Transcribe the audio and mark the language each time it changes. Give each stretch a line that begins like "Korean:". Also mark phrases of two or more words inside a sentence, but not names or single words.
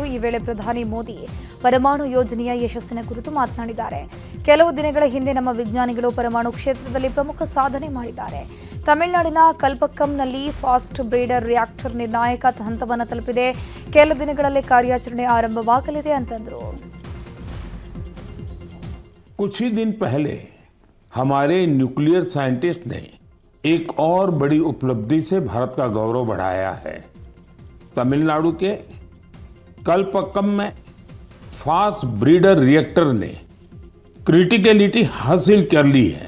Kannada: ಈ ವೇಳೆ ಪ್ರಧಾನಿ ಮೋದಿ ಪರಮಾಣು ಯೋಜನೆಯ ಯಶಸ್ಸಿನ ಕುರಿತು ಮಾತನಾಡಿದ್ದಾರೆ. ಕೆಲವು ದಿನಗಳ ಹಿಂದೆ ನಮ್ಮ ವಿಜ್ಞಾನಿಗಳು ಪರಮಾಣು ಕ್ಷೇತ್ರದಲ್ಲಿ ಪ್ರಮುಖ ಸಾಧನೆ ಮಾಡಿದ್ದಾರೆ. ತಮಿಳುನಾಡಿನ ಕಲ್ಪಕ್ಕಂನಲ್ಲಿ
English: fast breeder reactor
Kannada: ನಿರ್ಣಾಯಕ ಹಂತವನ್ನು ತಲುಪಿದೆ. ಕೆಲ ದಿನಗಳಲ್ಲೇ ಕಾರ್ಯಾಚರಣೆ ಆರಂಭವಾಗಲಿದೆ ಅಂತಂದರು.
Hindi: कुछ ही दिन पहले हमारे
English: nuclear scientist
Hindi: ने एक और बड़ी उपलब्धि से भारत का गौरव बढ़ाया है. तमिलनाडु के कलपक्कम में
English: fast breeder reactor
Hindi: ने क्रिटिकलिटी हासिल कर ली है.